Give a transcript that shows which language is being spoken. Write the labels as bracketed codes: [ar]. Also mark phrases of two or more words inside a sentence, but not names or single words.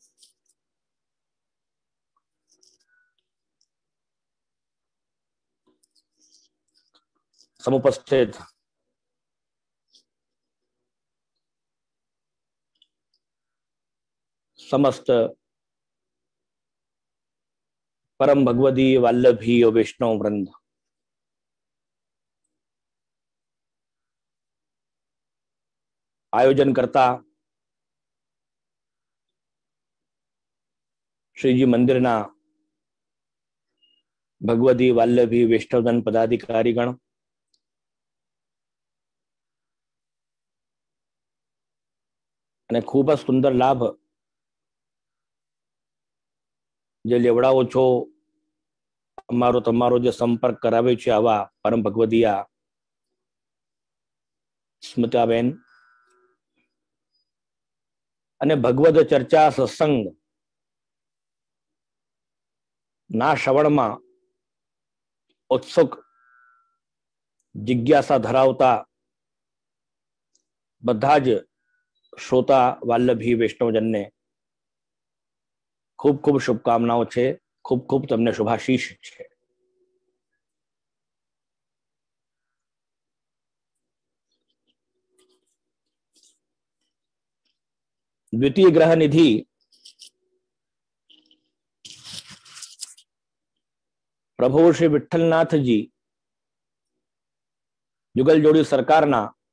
[hi] समुपस्थित समस्त परम भगवदीय वल्लभी और वैष्णव वृंद, आयोजनकर्ता [gu] શ્રીજી મંદિરના ભગવદીય વલ્લભી વૈષ્ણવજન પદાધિકારીગણ, અને ખૂબ જ સુંદર લાભ જે લેવડાવો છો, અમારો તમારો જે સંપર્ક કરાવે છે આવા પરમ ભગવદીયા સ્મિતાબેન અને ભગવદ ચર્ચા સત્સંગ ના શ્રવણમાં ઉત્સુક જિજ્ઞાસા ધરાવતા બધા જ શ્રોતા વાલ્લભી વૈષ્ણવજન ને ખૂબ ખૂબ શુભકામનાઓ છે, ખૂબ ખૂબ તમને શુભાશીષ છે। દ્વિતીય ગ્રહ નિધિ પ્રભુ શ્રી વિઠ્ઠલનાથ જી જુગલ જોડી સરકાર ના